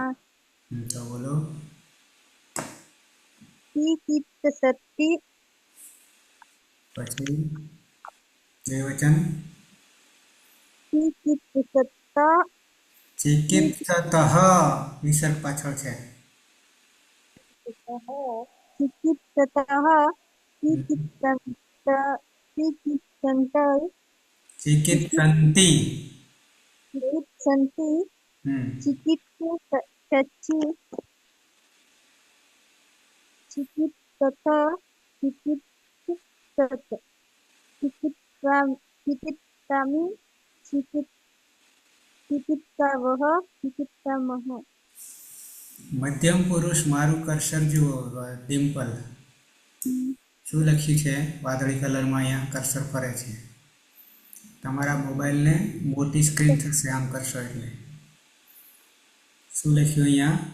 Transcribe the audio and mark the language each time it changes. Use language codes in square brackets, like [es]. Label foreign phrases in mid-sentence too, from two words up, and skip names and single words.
[gu] તો બોલો [sa] चिकित्सति [gu] પછી દ્વિવચન [sa] चिकित्सत [gu] ચિકિત્સતઃ વિસર્ગ પાછળ છે [sa] चिकित्सतः चिकित्सन्ति ચિકિત્સન્તિ चिकित्सन्ति चिकित्ससि चिकित्सत चिकित्सामि चिकित्सावः चिकित्सामः [gu] મધ્યમ પુરુષ મારું કર્સર જુઓ ડિમ્પલ શું લખ્યું છે વાદળી કલરમાં અહીંયા કર્સર ફરે છે તમારા મોબાઈલને મોટી સ્ક્રીન થશે આમ કરશો એટલે શું લખ્યું અહીંયા